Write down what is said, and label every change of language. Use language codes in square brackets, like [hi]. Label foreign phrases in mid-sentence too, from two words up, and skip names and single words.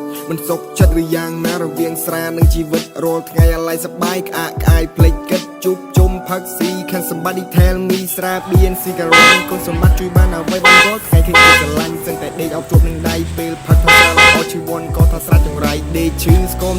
[km] មិនសុខចិត្តឬយ៉ាងណារវាងស្រានិងជីវិតរាល់ថ្ងៃអាឡ័យសប្បាយក្អាកក្អាយភ្លេចគិតជួបជុំផឹកស៊ី [en] Can somebody tell me [km] ស្រាបៀនស៊ីការ៉េតមានគុណសម្បត្តិជួយបានអ្វីបានរាល់ថ្ងៃឃើញគេស្រឡាញ់សឹងតែដេកអោបជួបនឹងដៃពេលផឹកថាស្រាល្អជីវ័នក៏ថាស្រាចង្រៃដេកឈឺស្គម